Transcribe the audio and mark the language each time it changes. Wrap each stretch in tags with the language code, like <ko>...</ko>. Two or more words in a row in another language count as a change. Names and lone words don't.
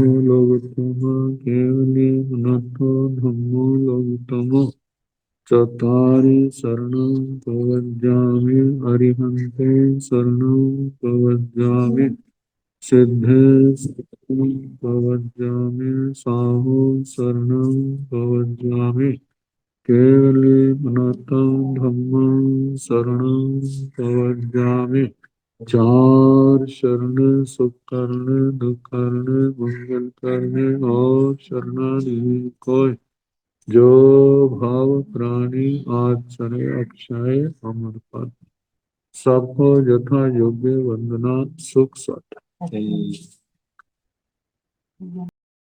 <pra>लोकोत्तम, केवली अनंतो धम्मो लोकोत्तम, चत्वारि शरणं प्रवज्जामि, अरिहन्ते शरणं प्रवज्जामि, सिद्धे शरणं प्रवज्जामि, साहु शरणं प्रवज्जामि, केवले अनन्तं धम्मं शरणं प्रवज्जामि।</pra> <hi>चार शरण सुख करने, दुख करने, मंगल करने और शरणादि कोय, जो भाव प्राणी आचरे अक्षय अमर पद, सबको यथा योग्य वंदना सुख सत।</hi>